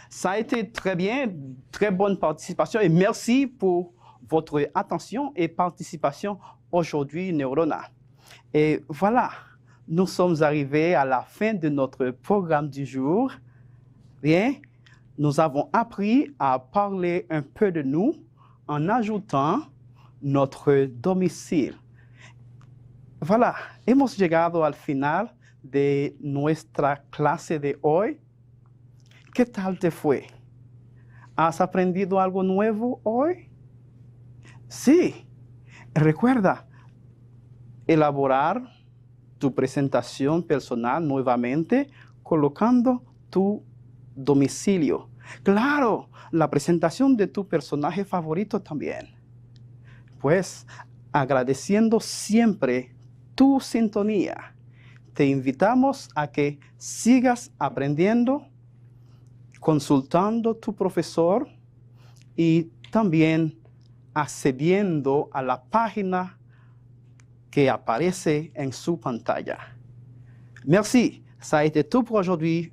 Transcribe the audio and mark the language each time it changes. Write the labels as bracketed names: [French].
[French] Ça a été très bien, très bonne participation et merci pour votre attention et participation aujourd'hui, Neurona. Et voilà, nous sommes arrivés à la fin de notre programme du jour. Bien, nous avons appris à parler un peu de nous en ajoutant notre domicile. [Spanish] Voilà, hemos llegado al final de nuestra clase de hoy. ¿Qué tal te fue? ¿Has aprendido algo nuevo hoy? Sí, recuerda elaborar tu presentación personal nuevamente colocando tu domicilio. Claro, la presentación de tu personaje favorito también. Pues agradeciendo siempre tu sintonía, te invitamos a que sigas aprendiendo, consultando a tu profesor y también accediendo a la página que aparece en su pantalla. [French] Merci, ça a été tout pour aujourd'hui.